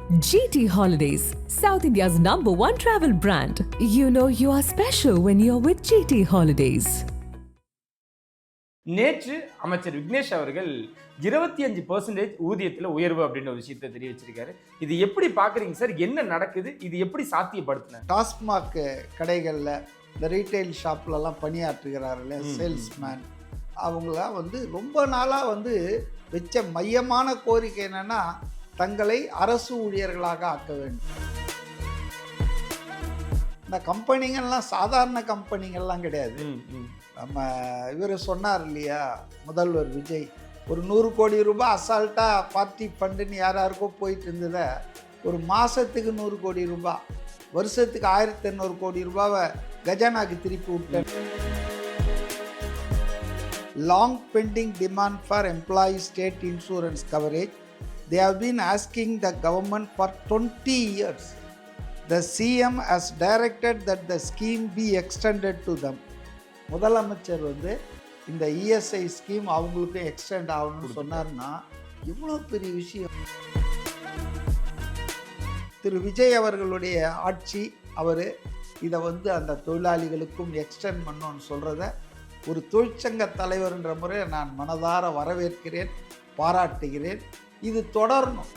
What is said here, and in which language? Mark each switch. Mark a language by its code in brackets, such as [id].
[en] GT Holidays, South India's #1 travel brand. You know you are special when you're with GT Holidays. [ta] நேற்று அமைச்சர் விக்னேஷ் அவர்கள் 25% ஊதியத்தில் உயர்வு அப்படின்ற ஒரு விஷயத்தை தெரிவிச்சிருக்காரு. இது எப்படி பார்க்குறீங்க சார்? என்ன நடக்குது? இது எப்படி சாத்தியப்படுத்தின? டாஸ்மாக் கடைகளில் இந்த ரீட்டைல் ஷாப்லலாம் பணியாற்றுகிறார்களே சேல்ஸ்மேன், அவங்களாம் ரொம்ப நாளாக வச்ச மையமான கோரிக்கை என்னென்னா தங்களை அரசு ஊழியர்களாக ஆக்க வேண்டும். இந்த கம்பெனிங்கள்லாம் சாதாரண கம்பெனிங்கள்லாம் கிடையாது. நம்ம இவர் சொன்னார் இல்லையா, முதல்வர் விஜய், ஒரு 100 கோடி ரூபாய் அசால்ட்டாக பார்ட்டி ஃபண்டுன்னு யாருக்கோ போயிட்டு இருந்ததை ஒரு மாதத்துக்கு 100 கோடி ரூபாய், வருஷத்துக்கு 1800 கோடி ரூபாவை கஜானாக்கு திருப்பி விட்டேன். [en] Long pending demand for employee state insurance coverage. They have been asking the government for 20 years. The CM has directed that the scheme be extended to them. [ta] முதலமைச்சர் இந்த இஎஸ்ஐ ஸ்கீம் அவங்களுக்கு எக்ஸ்டெண்ட் ஆகணும்னு சொன்னார்னா எவ்வளோ பெரிய விஷயம். திரு விஜய் அவர்களுடைய ஆட்சி அவர் இதை அந்த தொழிலாளிகளுக்கும் எக்ஸ்டெண்ட் பண்ணணும்னு சொல்கிறத ஒரு தொழிற்சங்க தலைவர்ன்ற முறையில் நான் மனதார வரவேற்கிறேன், பாராட்டுகிறேன். இது தொடரணும்.